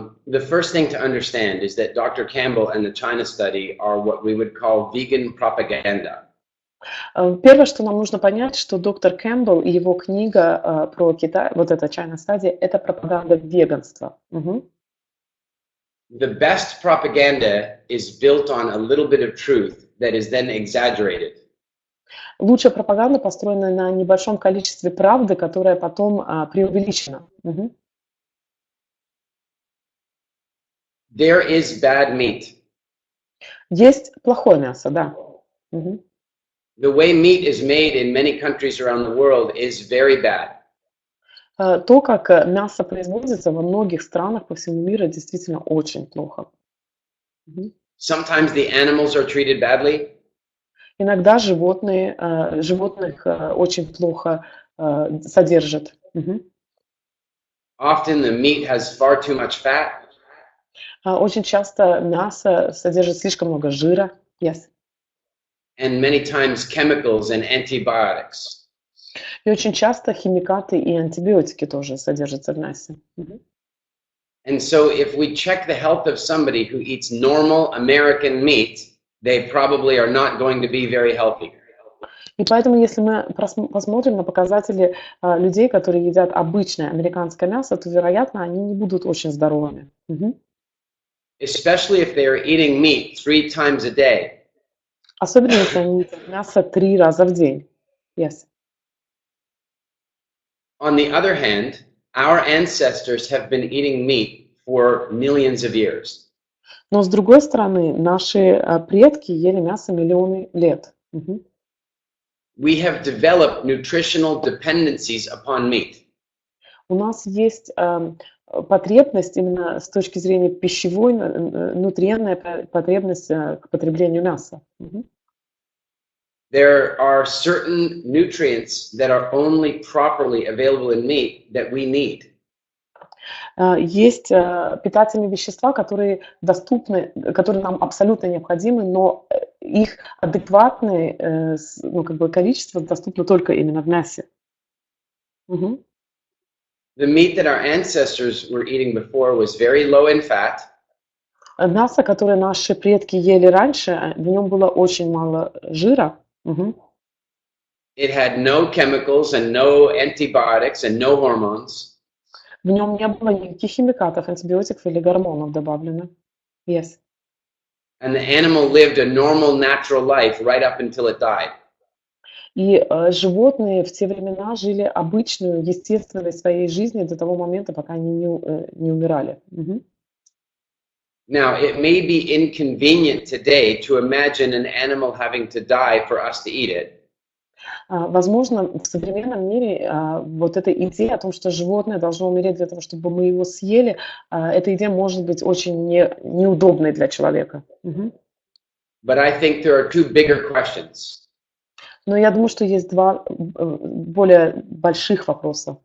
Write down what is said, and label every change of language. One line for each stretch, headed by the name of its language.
English: The first thing to understand is that Dr. Campbell and the China study are what we would call vegan propaganda.
Russian: Первое, что нам нужно понять, что доктор Кэмпбелл и его книга про Китай, вот эта чайная стадия, это пропаганда веганства. Мгм.
English: The best propaganda is built on a little bit of truth that is then exaggerated.
Russian: Лучшая пропаганда построена на небольшом количестве правды, которая потом преувеличена. Мгм.
English: There is bad meat.
Russian: Есть плохое мясо, да. Мгм.
English: The way meat is made in many countries around the world is very bad.
Russian: То, как мясо производится во многих странах по всему миру, действительно очень плохо. Мгм.
English: Sometimes the animals are treated badly.
Russian: Иногда животных очень плохо содержат. Мгм.
English: Often the meat has far too much fat.
Russian: Очень часто мясо содержит слишком много жира.
English: Yes. And many times chemicals and antibiotics.
Russian: И очень часто химикаты и антибиотики тоже содержатся в мясе. Мгм.
English: And so if we check the health of somebody who eats normal American meat, they probably are not going to be very healthy.
Russian: И поэтому, если мы посмотрим на показатели людей, которые едят обычное американское мясо, то, вероятно, они не будут очень здоровыми. Мгм.
English: Especially if they are eating meat 3 times a day.
Russian: Особенно, если они едят мясо 3 раза в день.
English: Yes. On the other hand, our ancestors have been eating meat for millions of years.
Russian: Но, с другой стороны, наши предки ели мясо миллионы лет. Мгм.
English: We have developed nutritional dependencies upon meat.
Russian: У нас есть потребность именно с точки зрения пищевой, нутриентная потребность к потреблению мяса. Мгм.
English: There are certain nutrients that are only properly available in meat that we need.
Russian: Есть питательные вещества, которые доступны, которые нам абсолютно необходимы, но их адекватное как бы количество доступно только именно в мясе. Мгм.
English: The meat that our ancestors were eating before was very low in fat.
Russian: Мясо, которое наши предки ели раньше, в нем было очень мало жира. Мгм.
English: It had no chemicals and no antibiotics and no hormones.
Russian: В нем не было никаких химикатов, антибиотиков или гормонов добавлено.
English: Yes. And the animal lived a normal, natural life right up until it died.
Russian: И животные в те времена жили обычную, естественной своей жизнью до того момента, пока они не умирали. Мгм.
English: Now, it may be inconvenient today to imagine an animal having to die for us to eat it.
Russian: Возможно, в современном мире вот эта идея о том, что животное должно умереть для того, чтобы мы его съели, эта идея может быть очень неудобной для человека. Мгм.
English: But I think there are two bigger questions.
Russian: Но я думаю, что есть два более больших вопроса.